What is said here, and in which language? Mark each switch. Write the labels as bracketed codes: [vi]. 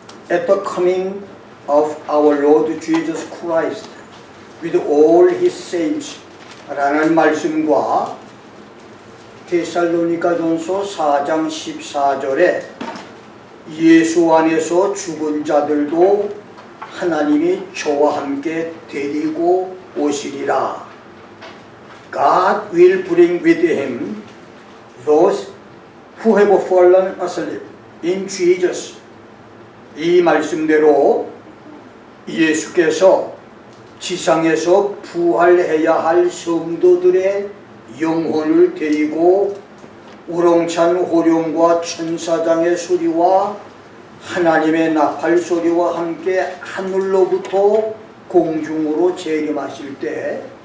[en] At the coming of our Lord Jesus Christ with all his saints [ko] 라는 말씀과 데살로니가전서 4장 14절에 예수 안에서 죽은 자들도 하나님이 저와 함께 데리고 오시리라. [en] God will bring with him those who have fallen asleep in Jesus. [ko] 이 말씀대로 예수께서 지상에서 부활해야 할 성도들의 영혼을 데리고 우렁찬 호령과 천사장의 소리와 하나님의 나팔 소리와 함께 하늘로부터 공중으로 재림하실 때